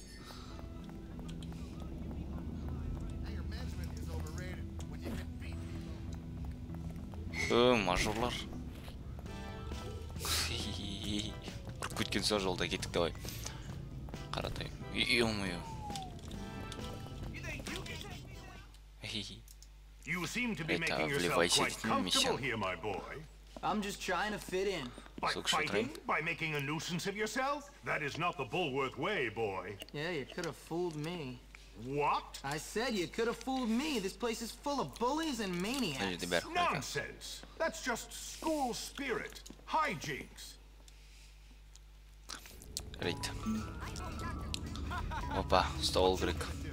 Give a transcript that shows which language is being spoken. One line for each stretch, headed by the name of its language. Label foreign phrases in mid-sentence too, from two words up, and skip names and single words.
Kazakh: Мажорлар. Ұрып кеткен соң жолда кеттік, давай.
Russian: Қаратай. Ё-моё.
English: You seem to be making yourself quite comfortable here, my boy. I'm just trying to fit in. By fighting? By making a nuisance of yourself? That is not the Bulworth way, boy. Yeah, you could have fooled me. What? I said you could have fooled me. This place is full of bullies and maniacs. Nonsense. That's just school spirit. Hijinks. Right. Опа, стол грек.